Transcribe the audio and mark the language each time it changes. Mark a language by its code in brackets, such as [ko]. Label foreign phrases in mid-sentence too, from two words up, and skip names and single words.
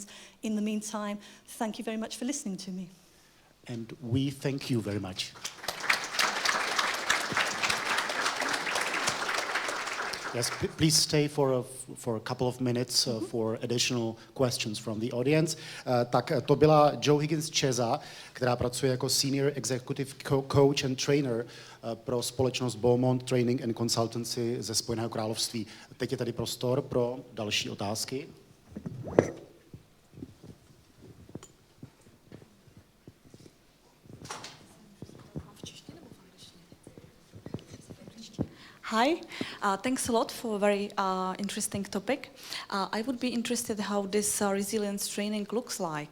[en] In the meantime, thank you very much for listening to me. And we thank you very much. Yes, please stay for a couple of minutes for additional questions from the audience. [cs] Tak to byla Jo Higgins Cezzy, která pracuje jako [en] Senior Executive Coach and Trainer [cs] pro společnost Beaumont Training and Consultancy ze Spojeného království. Teď je tady prostor pro další otázky. [en] Hi, thanks a lot for a very interesting topic. I would be interested how this resilience training looks like.